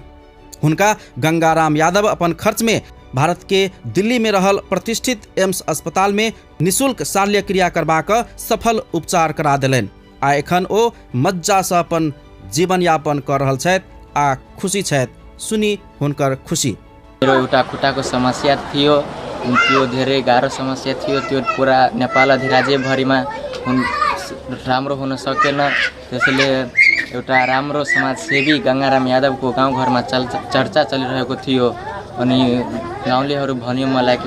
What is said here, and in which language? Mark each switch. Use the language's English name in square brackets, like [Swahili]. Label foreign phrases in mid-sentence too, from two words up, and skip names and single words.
[Maithili] हुनका गंगाराम यादव अपन खर्च में भारत के दिल्ली में रहल प्रतिष्ठित एम्स अस्पताल में निःशुल्क शल्य क्रिया करबाक सफल उपचार करा देलनि आ एखन ओ मज्जा से अपन जीवन यापन कर रहल छथि आ खुशी छथि। सुनी हुनकर खुशी। [Nepali] मेरो एउटा खुट्टाको समस्या थियो, त्यो धेरै गाह्रो समस्या थियो, त्यो पुरा नेपाल अधिराज्यभरिमा राम्रो हुन सकेन। त्यसैले एउटा राम्रो समाजसेवी गंगाराम यादवको गाउँघरमा चर्चा चलिरहेको थियो अनि गाउँलेहरू भन्यो मलाई कि